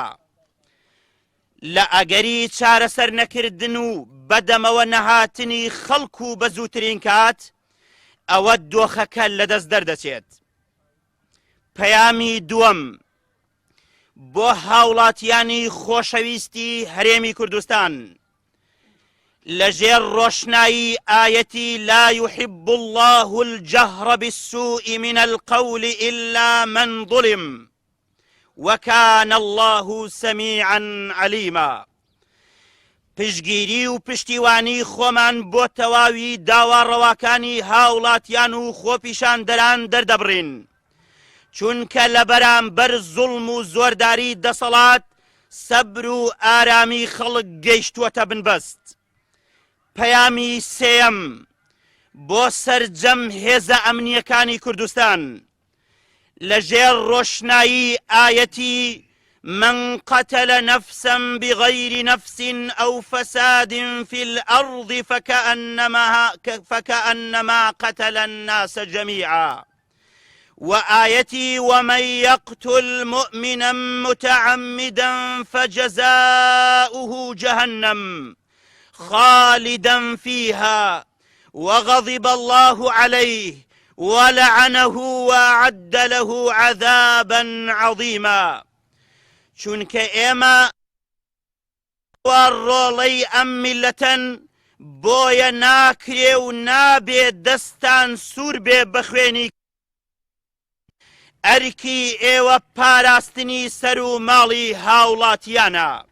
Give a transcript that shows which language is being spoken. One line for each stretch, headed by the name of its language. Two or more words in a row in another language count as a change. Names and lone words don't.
Central Kurdish: لە ئەگەری چارەسەر نەکردن و بەدەمەوە نەهاتنی خەڵک و بە زووترین کات ئەوە دۆخەکە لەدەست دەردەچێت. پەیامی دووەم بۆ هاوڵاتیانی خۆشەویستی هەرێمی کوردستان لەژێر ڕۆشنایی ئایەتی
Arabic: لا يحب الله الجهر بالسوء من القول إلا من ظلم وكان الله سميعا عليما.
Central Kurdish: پشگیری و پشتیوانی خۆمان بۆ تەواوی داواڕەواکانی هاوڵاتیان و خۆپیشاندەران دەردەبڕین چونکە لە بەرامبەر زوڵم و زۆرداری دەسەڵات سەبر و ئارامی خەڵک گەیشتووەتە بنبەست. پەیامی سێەم بۆ سەرجەم هێزە ئەمنیەکانی کوردستان لەژێر ڕۆشنایی ئایەتی
Arabic: من قتل نفسا بغير نفس أو فساد في الأرض فكأنما قتل الناس جميعا وآيتي ومن يقتل مؤمنا متعمدا فجزاؤه جهنم خالدا فيها وغضب الله عليه ولعنه وأعد له عذابا عظيما.
Central Kurdish: چونکە ئێمە ڕۆڵەی ئەم میلەتەن بۆیە ناکرێ و نابێ دەستان سوور بێ بە خوێنی ئەرکی ئێوە پاراستنی سەر و ماڵی هاوڵاتیانە.